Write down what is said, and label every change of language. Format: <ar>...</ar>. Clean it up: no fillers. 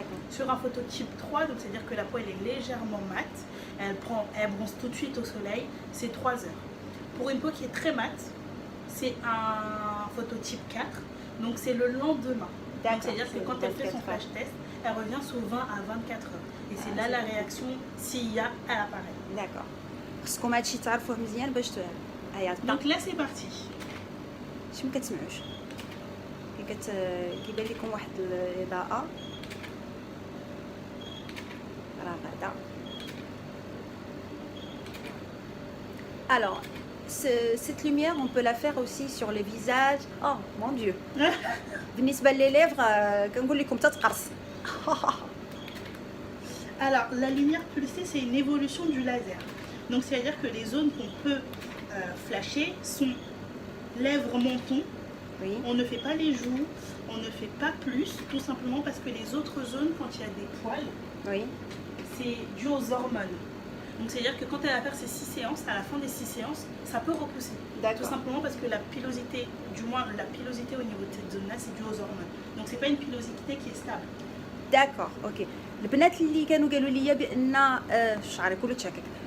<fr>Sur un phototype 3, donc c'est-à-dire que la peau elle est légèrement mate, elle bronze tout de suite au soleil, c'est 3 heures. Pour une peau qui est très mate, c'est un phototype 4. Donc c'est le lendemain. D'accord, C'est-à-dire que c'est quand elle fait son 24 flash test, elle revient souvent à 24 heures. Et c'est là la réaction s'il y a à l'appareil.</fr> <ar>داكوغ خصكم هادشي تعرفوه مزيان باش هيا</ar> <fr>Donc là c'est parti.</fr> <ar>شي ما كتسمعوش كيبان لكم واحد الاضاءه راه غادا.</ar> <fr>Alors, cette lumière, on peut la faire aussi sur les visages. Oh mon Dieu.</fr> <ar>بالنسبة</ar> <fr>les lèvres,</fr> <ar>كنقول لكم تتقرص.</ar> <fr>Alors, la lumière pulsée, c'est une évolution du laser. Donc, c'est-à-dire que les zones qu'on peut flasher sont lèvres, menton. Oui. On ne fait pas les joues, on ne fait pas plus, tout simplement parce que les autres zones, quand il y a des poils, Oui. c'est dû aux hormones. Donc, c'est-à-dire que quand elle va faire ses 6 séances, à la fin des 6 séances, ça peut repousser. D'accord. Tout simplement parce que la pilosité, du moins la pilosité au niveau de cette zone-là, c'est dû aux hormones. Donc, c'est pas une pilosité qui est stable.</fr> <ar>داكوغ اوكي. البنات اللي كانوا قالوا لي بان شعري كله تشكك.</ar>